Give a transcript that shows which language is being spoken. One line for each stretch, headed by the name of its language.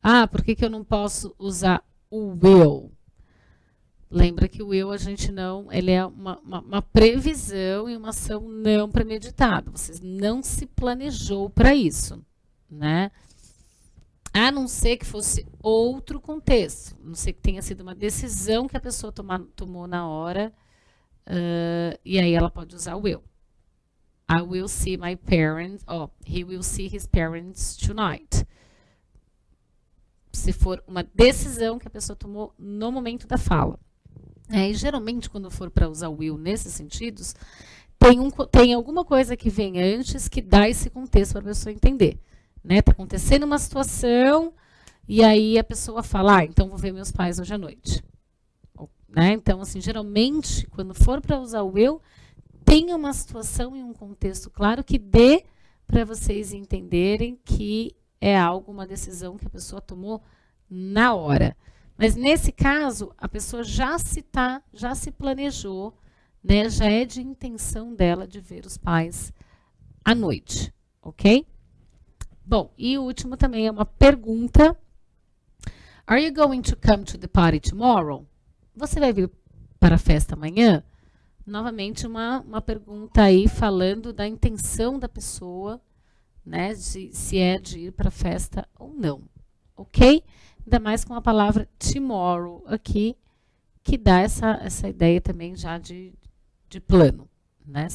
Portuguese: Por que eu não posso usar o will? Lembra que o will a gente não, ele é uma previsão e uma ação não premeditada. Você não se planejou para isso, né? A não ser que fosse outro contexto, a não ser que tenha sido uma decisão que a pessoa tomou na hora, e aí ela pode usar o will.
English: I will see my parents, he will see his parents tonight.
Portuguese: Se for uma decisão que a pessoa tomou no momento da fala. E geralmente, quando for para usar o will nesses sentidos, tem alguma coisa que vem antes que dá esse contexto para a pessoa entender. Né? Tá acontecendo uma situação e aí a pessoa fala, então vou ver meus pais hoje à noite. Né? Então, assim, geralmente, quando for para usar o will, tenha uma situação e um contexto claro que dê para vocês entenderem que é algo, uma decisão que a pessoa tomou na hora. Mas nesse caso, a pessoa já se planejou, né? Já é de intenção dela de ver os pais à noite, ok? Bom, e o último também é uma pergunta.
English: Are you going to come to the party tomorrow?
Portuguese: Você vai vir para a festa amanhã? Novamente, uma pergunta aí falando da intenção da pessoa, né? Se é de ir para a festa ou não, ok? Ainda mais com a palavra tomorrow aqui, que dá essa ideia também já de plano, né?